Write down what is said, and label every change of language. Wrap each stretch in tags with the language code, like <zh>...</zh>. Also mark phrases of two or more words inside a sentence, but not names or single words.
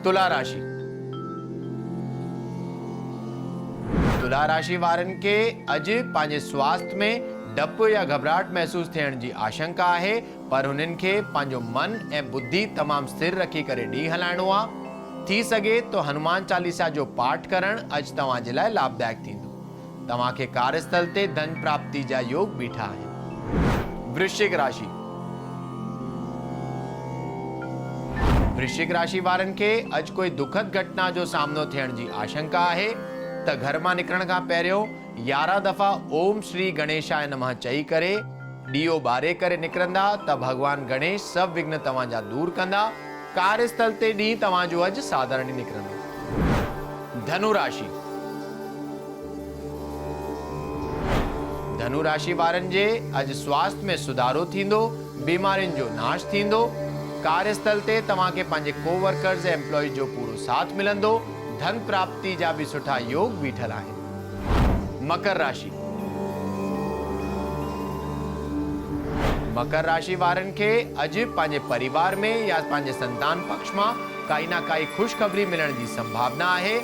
<sd>तुला राशि। तुला राशि वारनि खे अॼु पंहिंजे स्वास्थ्य में डप या घबराहट महसूस थियण जी आशंका आहे, पर हुननि खे पंहिंजो मन ऐं बुद्धि तमामु स्थिर रखी करे ॾींहुं हलाइणो आहे। थी सघे तो हनुमान चालीसा जो पाठ करण अॼु तव्हांजे लाइ लाभदायक थींदो। तव्हांखे कार्यस्थल ते धन प्राप्ति जा योग बीठा आहिनि। वृश्चिक राशि। वृश्चिक राशि वारनि खे अॼु कोई दुखद घटना जो सामनो थियण जी आशंका आहे त घर मां निकरण खां पहिरियों 11 दफ़ा</sd> <sa>ओम श्री गणेशाय नमः</sa> <sd>चई करे ॾीओ ॿारे करे निकिरंदा त भगवान गणेश सभु विघ्न तव्हांजा दूर कंदा। कार्यस्थल ते ॾींहुं तव्हांजो अॼु साधारण ई निकिरंदो। धनु राशि। धनु राशि वारनि जे अॼु स्वास्थ्य में सुधारो थींदो। बीमारियुनि जो नाश थींदो। कार्यस्थल ते तव्हांखे पंहिंजे कोवर्कर्स ऐं एम्प्लॉइज जो पूरो साथ मिलंदो। धन प्राप्ति जा भी सुठा योग बीठल आहिनि। मकर राशि। मकर राशि वारनि खे अॼु पंहिंजे परिवार में या पंहिंजे संतान पक्ष मां काई ना काई ख़ुशख़बरी मिलण जी संभावना आहे।</sd>